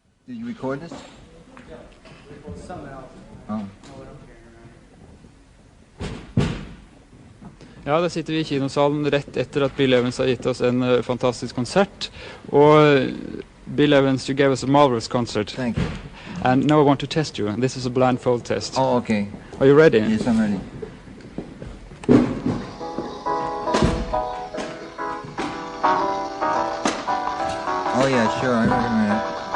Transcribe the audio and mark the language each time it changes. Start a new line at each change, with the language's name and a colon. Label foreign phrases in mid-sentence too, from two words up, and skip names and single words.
English: Did you record this? Some album. Oh.
Norwegian: Ja, da sitter vi i kinosalen rett etter at Bill Evans har gitt oss en fantastisk konsert.
English: Og Bill Evans, you gave us a marvelous concert. Thank you. And now I want to test you. This is a blindfold test. Oh, okay. Are you ready? Yes, I'm ready. Oh yeah, sure. I remember that.